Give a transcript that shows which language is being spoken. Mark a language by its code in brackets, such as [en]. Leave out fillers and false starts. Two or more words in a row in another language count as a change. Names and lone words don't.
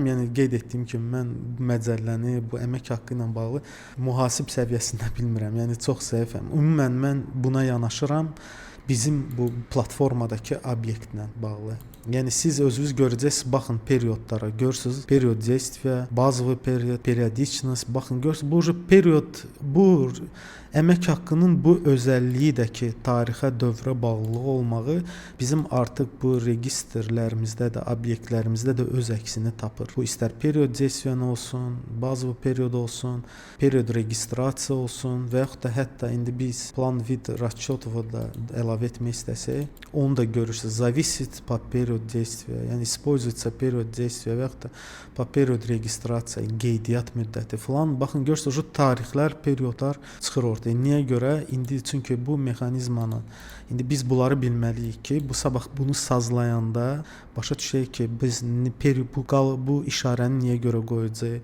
[az] Yəni qeyd etdiyim kimi mən məcəlləni, bu əmək haqqı ilə bağlı mühasib səviyyəsində bilmirəm. Yəni çox zəifəm. Ümumən mən buna yanaşıram bizim bu platformadakı obyektlə bağlı. Yəni siz özünüz görəcəksiniz, baxın periodlara, görürsüz, [ru] period действия, базовый period, [az] periodичность, baxın görürsüz, bu period, bu əmək haqqının bu özəlliyi də ki, tarixə, dövrə bağlılığı olmağı bizim artıq bu registrlərimizdə də, obyektlərimizdə də öz əksini tapır. Bu istər [ru] period действия [az] olsun, [ru] базовый period [az] olsun, period registrasiya olsun və yaxud da hətta indi biz [ru] plan vid расчётов [az] da əlavə etmək istəsək, onu da görürsüz. [ru] Зависит по period действия, yəni используется period действия [az] və yaxud da [ru] по period registrasiya, [az] qeydiyyat müddəti filan. Baxın görürsüz, o tarixlər, periodlar çıxır ortaya. Niyə görə? İndi çünki bu mexanizmanın, indi biz bunları bilməliyik ki, bu sabah bunu sazlayanda başa düşək ki, biz bu işarəni niyə görə qoyacağıq?